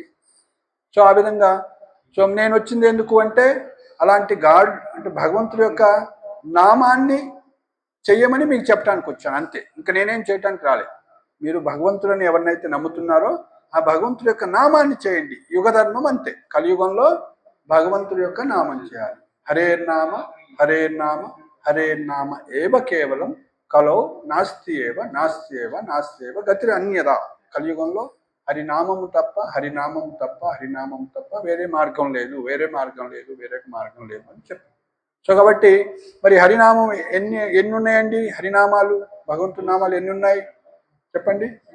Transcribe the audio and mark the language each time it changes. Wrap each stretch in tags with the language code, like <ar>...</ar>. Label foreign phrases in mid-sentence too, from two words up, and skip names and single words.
<te>సో ఆ విధంగా సో నేను వచ్చింది ఎందుకు అంటే, అలాంటి గాడ్ అంటే భగవంతుడి యొక్క నామాన్ని చెయ్యమని మీకు చెప్పడానికి వచ్చాను, అంతే. ఇంకా నేనేం చేయటానికి రాలేదు. మీరు భగవంతుడిని ఎవరినైతే నమ్ముతున్నారో ఆ భగవంతుడి యొక్క నామాన్ని చేయండి. యుగధర్మం అంతే. కలియుగంలో భగవంతుడి యొక్క నామం చేయాలి.</te> <sa>హరేర్నామ హరేర్నామ హరేర్నామ ఏవ కేవలం కలో నాస్తి ఏవ నాస్తి ఏవ నాస్తి ఏవ గతి అన్యదా.</sa> <te>కలియుగంలో హరినామము తప్ప హరినామము తప్ప హరినామము తప్ప వేరే మార్గం లేదు, వేరే మార్గం లేదు, వేరే మార్గం లేదు అని చెప్పి. సో కాబట్టి మరి హరినామం ఎన్ని ఉన్నాయండి? హరినామాలు, భగవంతుడి నామాలు ఎన్ని ఉన్నాయి చెప్పండి.</te>